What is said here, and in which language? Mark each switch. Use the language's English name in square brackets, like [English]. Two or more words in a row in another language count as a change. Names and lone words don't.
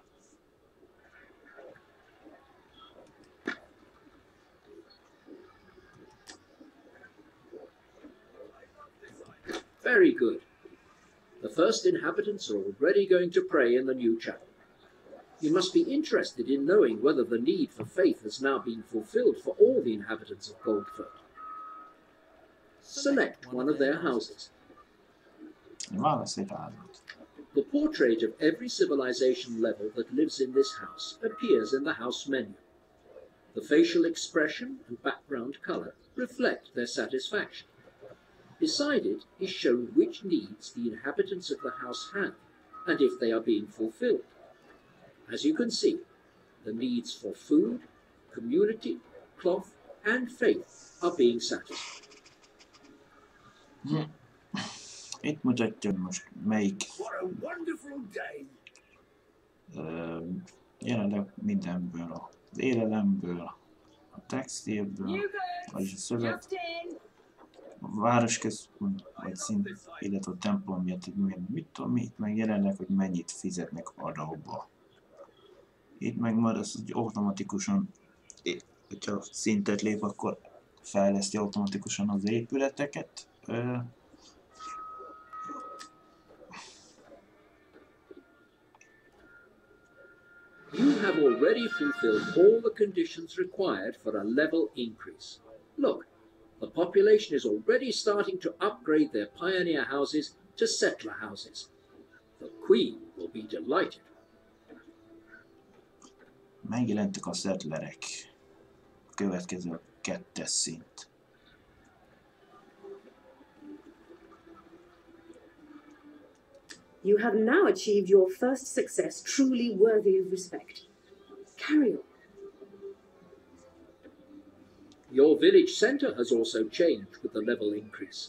[English] Very good. The first inhabitants are already going to pray in the new chapel. You must be interested in knowing whether the need for faith has now been fulfilled for all the inhabitants of Goldford. Select one of their houses. [Hungarian] Válasz egy házat. [English] The portrait of every civilization level that lives in this house appears in the house menu. The facial expression and background color reflect their satisfaction. Beside it is shown which needs the inhabitants of the house have, and if they are being fulfilled. As you can see, the needs for food, community, cloth, and faith are being satisfied. [Hungarian] Itt mutatja most melyik jelenleg mindenből, az élelemből, a textilből, vagyis a szövet, a városközpont, vagy szint, illetve a templom miatt, hogy mit tudom, itt meg jelenleg, hogy mennyit fizetnek adóba. Itt meg már az, hogy automatikusan, hogyha szintet lép, akkor fejleszti automatikusan az épületeket. [English] You have already fulfilled all the conditions required for a level increase. Look, the population is already starting to upgrade their pioneer houses to settler houses. The Queen will be delighted. [Hungarian] Megjelentek a settlerek. A következő 2-es szint. [English] You have now achieved your first success truly worthy of respect. Carry on. Your village centre has also changed with the level increase.